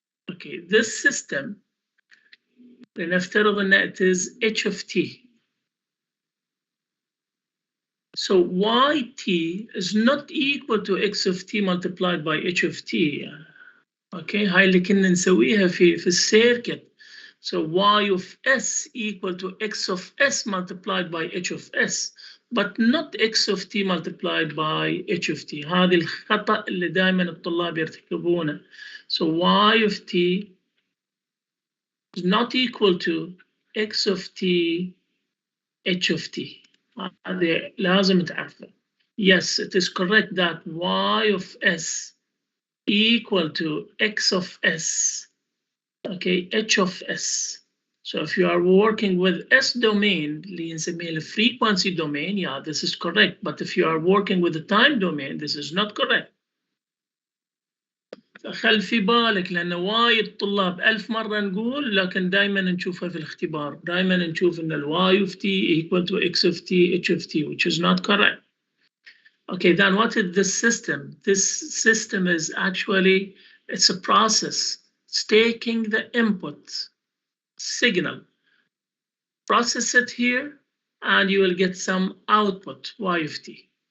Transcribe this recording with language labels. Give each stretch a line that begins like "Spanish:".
English: Okay, this system,
Arabic: لنفترض أن
English: it is h of t. So yt is not equal to x of t multiplied by h of t.
Arabic: Okay, هاي اللي كنا نسويها في السيركت.
English: So y of s equal to x of s multiplied by h of s, but not x of t multiplied by h of t.
Arabic: هذه الخطأ اللي دائما الطلاب يرتكبونه.
English: So y of t is not equal to x of t h of t.
Arabic: هذه لازم تعرفها.
English: Yes, it is correct that y of s equal to x of s. Okay, h of s. So if you are working with s domain,
Arabic: اللي نسميه
English: the frequency domain, yeah, this is correct. But if you are working with the time domain, this is not correct.
Arabic: فخل في بالك لأن وايد طلاب ألف مرة نقول لكن دائما نشوفها في الاختبار. دائما نشوف إن
English: y of t equal to x of t h of t, which is not correct. Okay, then what is this system? This system is actually, it's a process. It's taking the input signal, process it here, and you will get some output y of t.